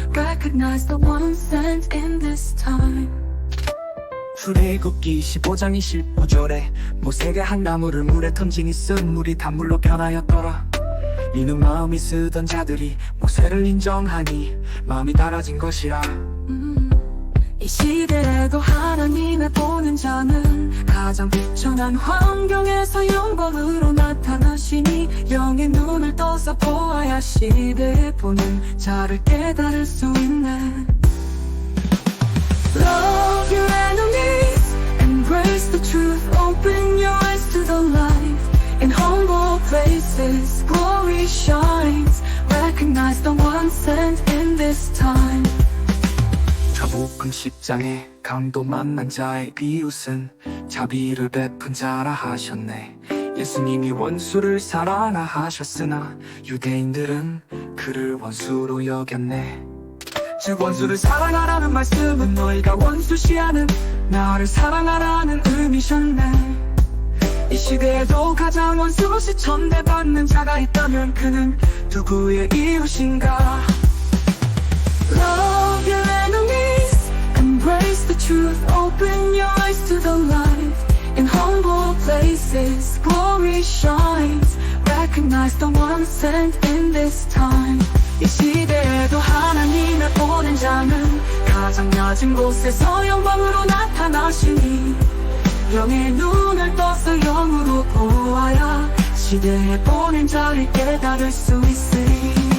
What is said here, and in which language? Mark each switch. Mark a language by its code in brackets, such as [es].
[en] Recognize the one sent in this time. [ko] 출애굽기 15장 25절에 모세가 한 나무를 물에 던지니 쓴 물이 단물로 변하였더라. 이는 마음이 쓰던 자들이 모세를 인정하니 마음이 달아진 것이라. 이 시대에도 하나님을 보는 자는 가장 비천한 환경에서 영광으로 나타나시니 영의 눈을 떠서 보아야 시대에 보는 자를 깨달을 수 있네. [en] Love your enemies, embrace the truth, open your eyes to the light. In humble places, glory shines. Recognize the one sent in this time. [ko] 자복음 10장에 강도 만난 자의 이웃은 자비를 베푼 자라 하셨네. 예수님이 원수를 사랑하 하셨으나 유대인들은 그를 원수로 여겼네. 즉 원수를 사랑하라는 말씀은 너희가 원수시하는 나를 사랑하라는 의미셨네. 이 시대에도 가장 원수시 천대받는 자가 있다면 그는 누구의 이웃인가? [en] Love your enemies, embrace the truth, open your eyes to the light. In humble places, glory shines. Recognize the one sent in this time. [ko] 이 시대에도 하나님을 보는 자는 가장 낮은 곳에서 영광으로 나타나시니 영의 눈을 떠서 영으로 보아야 시대에 보낸 자를 깨달을 수 있으리.